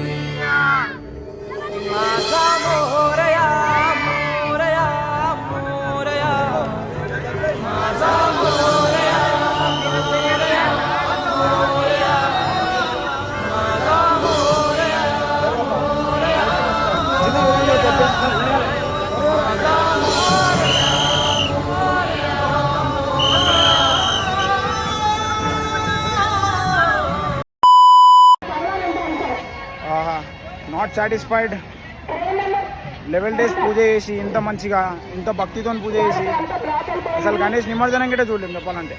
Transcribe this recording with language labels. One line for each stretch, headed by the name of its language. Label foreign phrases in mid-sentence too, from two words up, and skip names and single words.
Marathi: माझा मोरया मोरया मोरया माझा मोरया मोरया मोरया माझा मोरया मोरया
English: not satisfied. level days
Telugu: పూజ చేసి ఇంత మంచిగా ఇంత భక్తితో పూజ చేసి అసలు గణేష్ నిమజ్జనం గిట్ట చూడలేము చెప్పాలంటే.